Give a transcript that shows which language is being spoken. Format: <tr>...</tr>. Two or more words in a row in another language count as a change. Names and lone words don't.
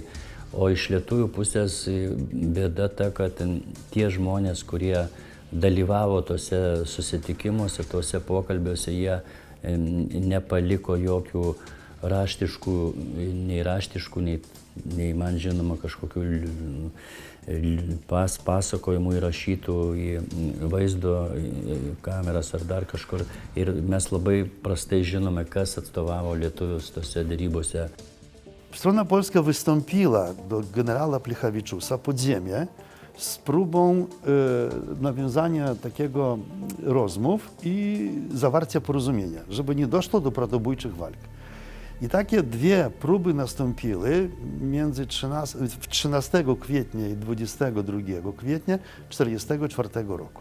<lt>O iš lietuvių pusės bėda ta, kad tie žmonės, kurie dalyvavo tose susitikimuose, tose pokalbiuose, jie nepaliko jokių raštiškų, nei man žinoma kažkokių pasakojimų įrašytų į vaizdo kameras ar dar kažkur. Ir mes labai prastai żinome, kas atstovavo lietuvius tose dėrybose.</lt> <pl>Strona polska wystąpiła do generała Plechaviczusa pod ziemię z próbą nawiązania takiego rozmów i zawarcia porozumienia, żeby nie doszło do bratobójczych walk. I takie dwie próby nastąpiły między 13 kwietnia i 22 kwietnia 1944 roku.</pl>